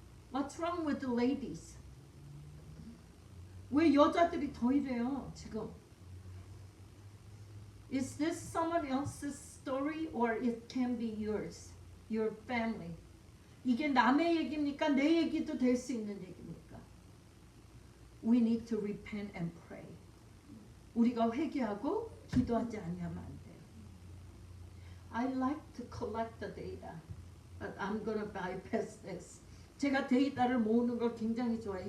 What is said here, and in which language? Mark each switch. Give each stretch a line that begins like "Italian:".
English: What's wrong with the ladies?
Korean: 왜 여자들이 더 이래요, 지금?
English: Is this someone else's story or it can be yours, your family?
Korean: 이게 남의 얘기입니까? 내 얘기도 될 수 있는 얘기입니까?
English: We need to repent and pray.
Korean: 우리가 회개하고 기도하지 아니하면 안 돼요.
English: I like to collect the data, but I'm gonna bypass this.
Korean: 제가 데이터를 모으는 걸 굉장히 좋아해요.